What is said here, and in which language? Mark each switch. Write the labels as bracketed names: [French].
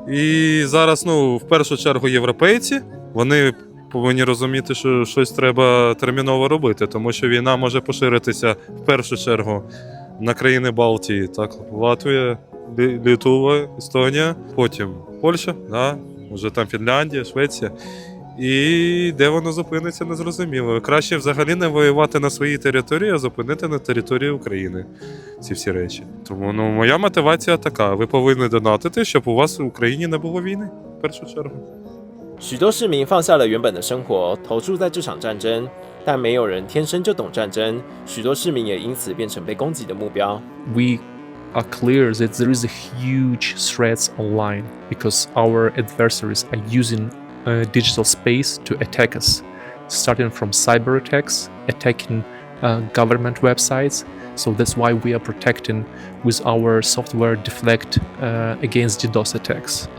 [Ukrainian] І зараз, в першу чергу, європейці, вони повинні розуміти, що щось треба терміново робити, тому що війна може поширитися в першу чергу на країни Балтії, так, Латвія, Литва, Естонія, потім Польща, вже там Фінляндія, Швеція. І де воно зупиниться, незрозуміло. Краще взагалі не воювати на своїй території, а зупинити на території України ці всі речі. Тому моя мотивація така. Ви повинні донатити, щоб у вас в Україні не було війни, в першу чергу. [Chinese] 许多市民放下了原本的生活，投注在这场战争，但没有人天生就懂战争，许多市民也因此变成被攻击的目标。 [English] We are clear that there is a huge threats online because our adversaries are using digital space to attack us, starting from cyber attacks, attacking government websites. So that's why we are protecting with our software Deflect against DDoS attacks.